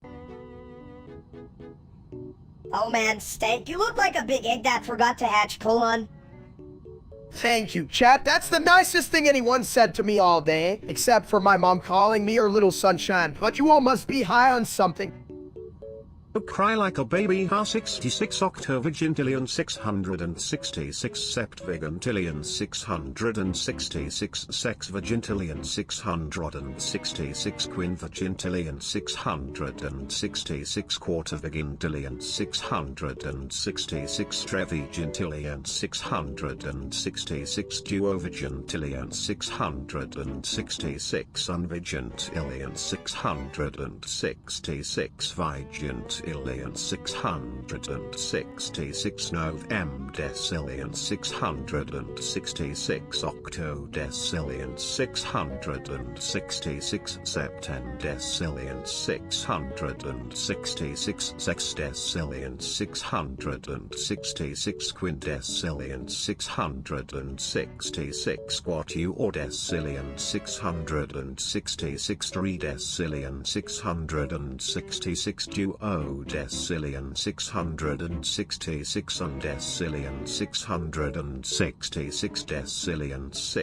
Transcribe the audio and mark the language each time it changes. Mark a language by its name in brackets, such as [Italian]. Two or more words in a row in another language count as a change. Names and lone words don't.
[English] Oh man, Steak, you look like a big egg that forgot to hatch. Pull on. Thank you, chat. That's the nicest thing anyone said to me all day. Except for my mom calling me her little sunshine. But you all must be high on something. Oh, cry like a baby. Ha 66 octovigintillion 666 septvigintillion 666 sexvigintillion 666 quinvigintillion 666 quartervigintillion 666 trevigintillion 666 duovigintillion 666 unvigintillion 666 vigint Illion 666 Nov decillion 666 Octo decillion 666 Septem decillion 666 Sexdecillion 666 Quindecillion 666 Quartuordecillion 666 Tridecillion 666 Duo decillion 666 undecillion 666 decillion